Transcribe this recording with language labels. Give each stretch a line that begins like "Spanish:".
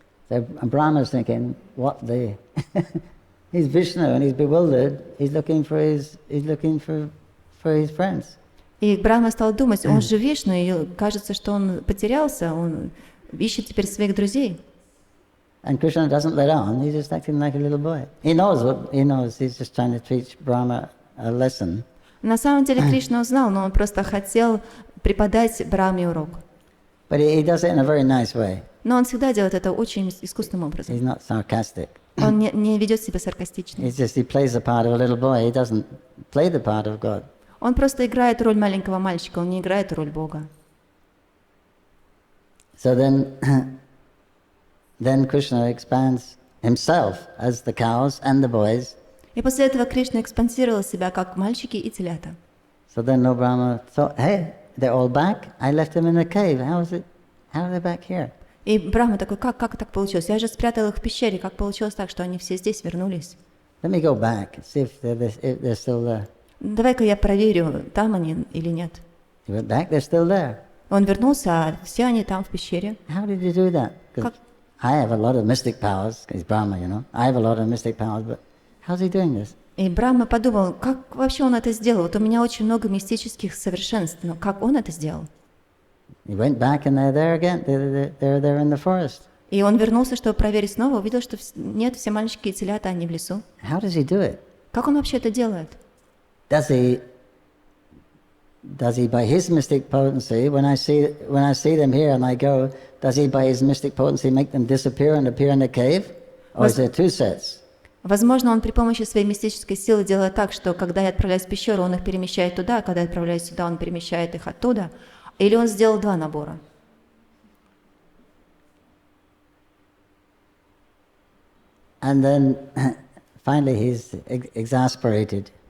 English: So Brahma's thinking, what the... he's Vishnu and he's bewildered. He's looking for his friends.
Russian: И Брахма стал думать: он же Вишну, и кажется, что он потерялся, он ищет теперь своих друзей.
English: And Krishna doesn't let on, he's just acting like a little boy. He knows, he's just trying to teach Brahma a lesson.
Russian: На самом деле Кришна узнал, но он просто хотел преподать Брахме урок.
English: But he does it in a very nice way.
Russian: Но он всегда делает это очень искусственным образом.
English: He's not sarcastic.
Russian: Он не ведет себя саркастично.
English: He plays the part of a little boy. He doesn't play the part of God.
Russian: Он просто играет роль маленького мальчика, он не играет роль Бога.
English: So then Krishna expands himself as the cows and the boys.
Russian: И после этого Кришна экспансировал себя как мальчики и телята.
English: So then Lord Brahma thought, hey, they're all back. I left them in a cave. How are they back here?
Russian: И Брахма такой: как так получилось? Я же спрятал их в пещере. Как получилось так, что они все здесь вернулись?
English: Let me go back and see if they're still there.
Russian: Давай-ка я проверю, там они или нет.
English: He went back. They're still there.
Russian: Он вернулся, а все они там в пещере.
English: How did you do that? 'Cause
Russian: Как?
English: I have a lot of mystic powers. He's Brahma, you know. I have a lot of mystic powers, but how's he doing this?
Russian: И Брахма подумал: как вообще он это сделал? Вот у меня очень много мистических совершенств, но как он это сделал?
English: He went back and they're there again. They're there in the forest.
Russian: И он вернулся, чтобы проверить снова, увидел, что нет, все мальчики и телята, они в лесу.
English: How does he do it?
Russian: Как он вообще это делает?
English: Does he by his mystic potency, when I see them here and I go, does he by his mystic potency make them disappear and appear in the cave? Or is there two sets?
Russian: Возможно, он при помощи своей мистической силы делает так, что когда я отправляюсь в пещеру, он их перемещает туда, а когда я отправляюсь сюда, он перемещает их оттуда. Или он сделал два набора.
English: And then finally he's exasperated.